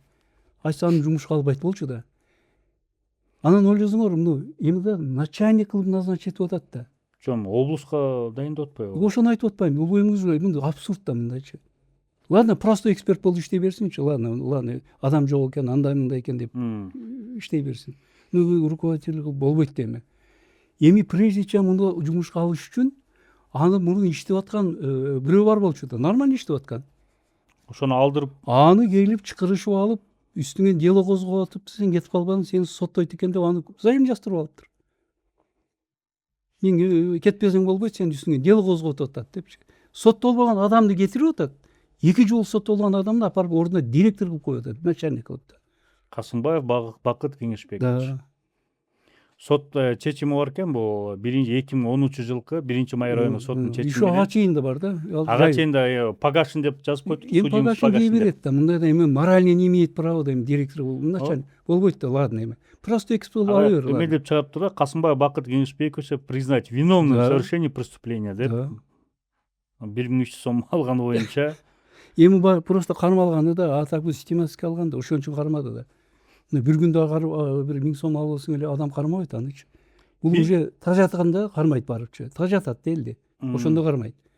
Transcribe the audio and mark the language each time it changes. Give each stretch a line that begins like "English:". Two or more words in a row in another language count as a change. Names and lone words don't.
Kyrgyz: Айтса аны жумушка албайт болчу да. Анан ойлосоңор, эми да начальник кылып назначить атат да. Жөн облуска дайындап атпайбы? Ошону айтып атпайм. Бул мындай абсурд да мындайчы. Ладно, просто эксперт болуп иштей берсинчи, ладно, адам жок экен, андай мындай экен деп иштей берсин. Руководитель болбойт да эми. Эми
Russian: прежде чем
Kyrgyz: муну жумушка алыш үчүн аны муну иштеп аткан бирөө бар болчу да, нормально иштеп аткан. Ошону алдырып, Аны келип чакырышып алып, үстүңө дело козгоп атып, сен кетип калбадың, сени соттойт экен деп аны взаим жаштырып алыптыр. Мен кетпесең болбойт, сен үстүңө дело козгоп атат депчи. Соттолбогон адамды кетирип атат. 2 жолу соттолгон адамды апарып ордуна директор кылып коюп атат, начальник кылып да. Касымбаев Бакыт Кеңешбекович. Да. Сот чечими бар экен, бул 2010-жылкы 1-май райондук соттун чечими. Еще ага чейин да бар да. Ага чейин да погашен деп жазып коюптур. Эми погашен дей берет да. Мындай да эми
Russian: морально не имеет права
Kyrgyz: да эми директор начальник болбойт да, ладно эми. Просто эксперт ала бер. Эме деп чыгаптыр да, Касымбаев Бакыт Кеңешбекович
Russian: признать виновным в совершении преступления
Kyrgyz: деп 1300 сом алганы боюнча. Эми просто кармалганы да, атакы систематик алган да, ошон үчүн кармады да. Бир күндө бир 1000 сом алсаң эле адам кармабайт анычы. Бул уже тажатканда кармайт барыпчы. Тажатат элди. Ошондо кармайт.